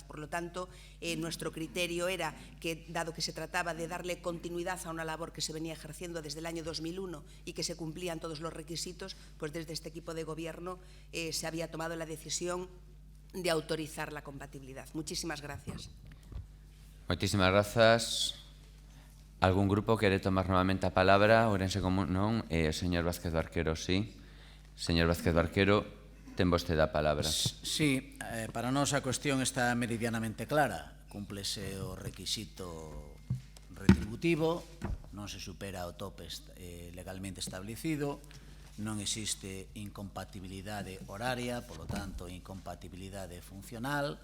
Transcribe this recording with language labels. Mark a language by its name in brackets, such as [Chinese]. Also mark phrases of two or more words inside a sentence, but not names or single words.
[Spanish] Por lo tanto, nuestro criterio era que, dado que se trataba de darle continuidad a una labor que se venía ejerciendo desde el año 2001 y que se cumplían todos los requisitos, pues desde este equipo de gobierno se había tomado la decisión de autorizar la compatibilidad. Muchísimas gracias. [Galician] Moitísimas grazas. Algún grupo quere tomar novamente a palabra? Ourense Común, non? Señor Vázquez Barquero, sí. Señor Vázquez Barquero, ten vostede a palabra. Sí, para nós a cuestión está meridianamente clara. Cúmplese o requisito retributivo, non se supera o tope legalmente establecido, non existe incompatibilidade horaria, polo tanto, incompatibilidade funcional.